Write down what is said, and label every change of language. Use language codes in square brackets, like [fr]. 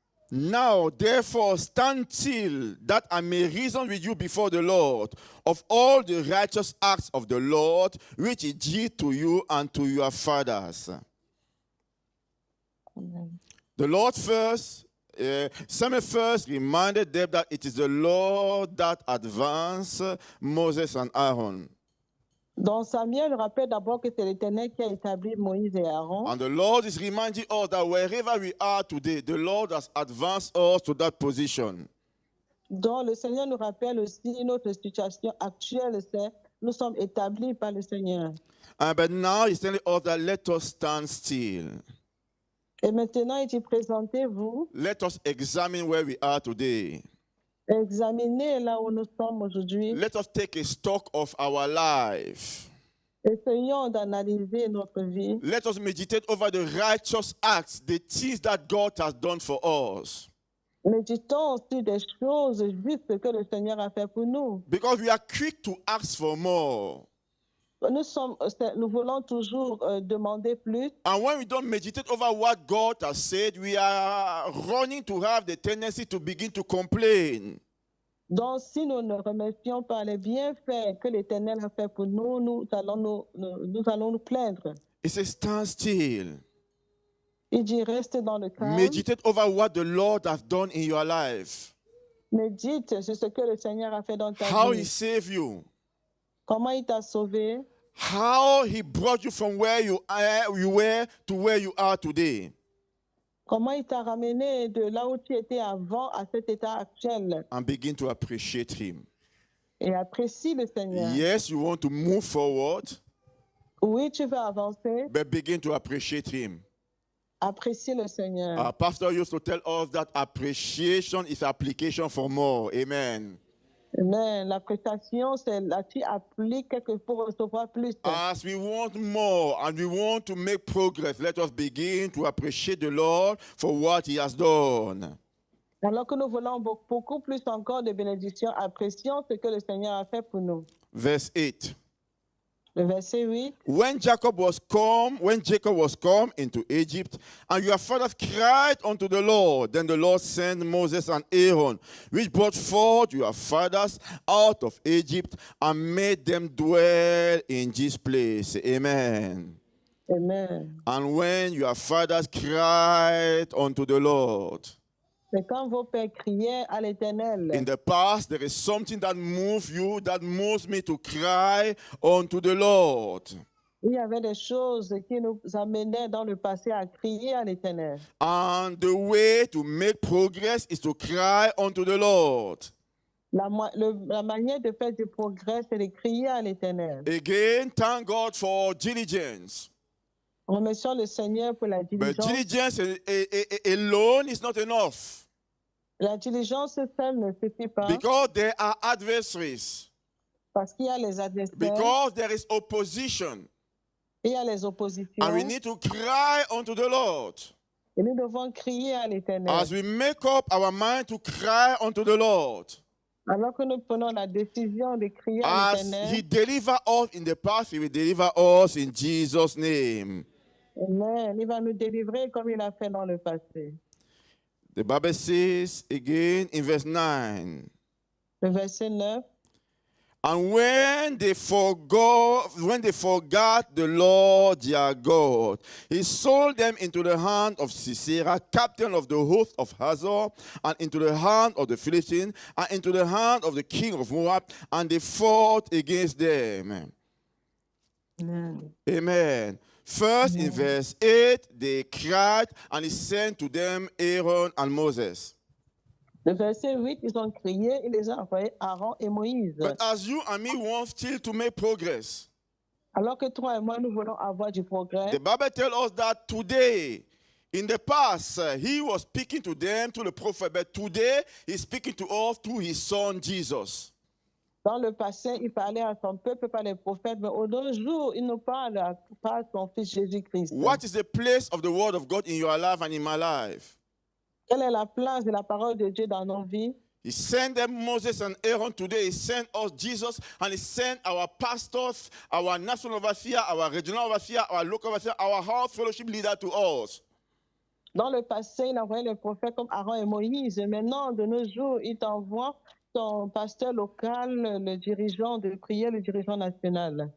[en] Now, therefore, stand still, that I may reason with you before the Lord of all the righteous acts of the Lord, which he did to you and to your fathers. Amen. The Lord first, Samuel first reminded them that it is the Lord that advanced Moses and Aaron. [fr] Donc Samuel rappelle d'abord que c'est l'Éternel qui a établi Moïse et Aaron. [en] And the Lord is reminding us that wherever we are today, the Lord has advanced us to that position. [fr] Donc le Seigneur nous rappelle aussi notre situation actuelle, c'est nous sommes établis par le Seigneur. [en] But now he's telling us that let us stand still. [fr] Et maintenant, il dit présentez-vous. [en] Let us examine where we are today. [fr] Examinez là où nous sommes aujourd'hui. [en] Let us take a stock of our life. [fr] Essayons d'analyser notre vie. [en] Let us meditate over the righteous acts, the things that God has done for us. [fr] Méditons aussi des choses justes que le Seigneur a fait pour nous. [en] Because we are quick to ask for more. [fr] Nous voulons toujours demander plus. [en] And when we don't meditate over what God has said, we are running to have the tendency to begin to complain. [fr] Donc, si nous ne remercions pas les bienfaits que l'Éternel a fait pour nous, nous allons nous plaindre. [en] It says, stand still. [fr] Il dit, reste dans le calme. [en] Meditate over what the Lord has done in your life. [fr] Médite sur ce que le Seigneur a fait dans ta [en] How [fr] vie. [en] he saved you. [fr] Comment il t'a sauvé. [en] How he brought you from where you were to where you are today. [fr] Comment il t'a ramené de là où tu étais avant à cet état actuel. [en] And begin to appreciate him. [fr] Et apprécie le Seigneur. [en] Yes, you want to move forward. [fr] Oui, tu veux avancer. [en] But begin to appreciate him. [fr] Apprécie le Seigneur. [en] Our pastor used to tell us that appreciation is application for more. Amen. [fr] Mais la prestation, c'est là, tu appliques pour recevoir plus. [en] As we want more and we want to make progress, let us begin to appreciate the Lord for what He has done. [fr] Alors que nous voulons beaucoup plus encore de bénédictions, apprécions ce que le Seigneur a fait pour nous. [en] Verse 8. [fr] Le verset 8. [en] When Jacob was come into Egypt, and your fathers cried unto the Lord, then the Lord sent Moses and Aaron, which brought forth your fathers out of Egypt, and made them dwell in this place. Amen. Amen. And when your fathers cried unto the Lord, [fr] C'est quand vos pères criaient à l'Éternel. [en] in the past, there is something that moves you, that moves me to cry unto the Lord. [fr] Il y avait des choses qui nous amenaient dans le passé à crier à l'Éternel. [en] And the way to make progress is to cry unto the Lord. [fr] La manière de faire du progrès, c'est de crier à l'Éternel. [en] Again, thank God for diligence. [fr] Remercions le Seigneur pour la [en] But [fr] diligence. [en] diligence alone is not enough. [fr] La diligence seule ne suffit pas. [en] Because there are adversaries. [fr] Parce qu'il y a les adversaires. [en] Because there is opposition. [fr] Il y a les oppositions. [en] And we need to cry unto the Lord. [fr] Et nous devons crier à l'Éternel. [en] As we make up our mind to cry unto the Lord. [fr] Alors que nous prenons la décision de crier à [en] As [fr] l'Éternel. [en] He delivered us in the past, He will deliver us in Jesus' name. Amen. [fr] Il va nous délivrer comme il a fait dans le passé. [en] The Bible says again in verse 9. [fr] Le verset 9. [en] And when they forgot the Lord their God, He sold them into the hand of Sisera, captain of the host of Hazor, and into the hand of the Philistines, and into the hand of the king of Moab, and they fought against them. Amen. Amen. First, in verse 8, they cried, and He sent to them Aaron and Moses. [fr] Le verset 8, ils ont crié, il les a envoyés Aaron et Moïse. [en] But as you and me want still to make progress, [fr] Alors que toi et moi, nous voulons avoir du progrès. [en] the Bible tells us that today, in the past, He was speaking to them through the prophet, but today He's speaking to us through His Son Jesus. [fr] Dans le passé, il parlait à son peuple par les prophètes, mais au nos jours, il nous parle par son Fils Jésus-Christ. [en] What is the place of the Word of God in your life and in my life? [fr] Quelle est la place de la parole de Dieu dans nos vies? [en] He sent them Moses and Aaron. Today He sent us Jesus, and He sent our pastors, our national overseer, our regional overseer, our local overseer, our house fellowship leader to us. [fr] Dans le passé, il envoyait les prophètes comme Aaron et Moïse. Maintenant, de nos jours, il t'envoie ton pasteur local, le dirigeant de prière, le dirigeant national.